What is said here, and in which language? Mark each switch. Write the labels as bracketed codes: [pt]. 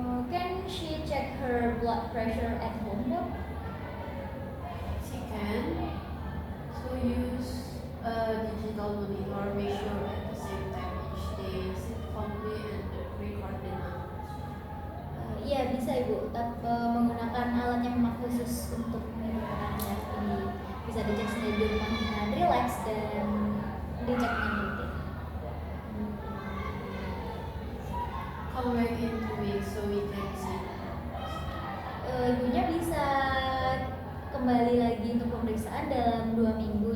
[en] Can she check her blood pressure at home, doc? She can. So use a digital monitor. Make sure at the same time each day sit calmly and record the numbers. [id] Iya bisa Ibu, menggunakan alat yang memang khusus untuk meniru tekanan darah tinggi. Bisa dicek sendiri di rumah dengan relax dan dicek dengan rutin. [en] Come back in 2 weeks so we can see. [id] Ibunya bisa kembali lagi untuk pemeriksaan dalam 2 minggu.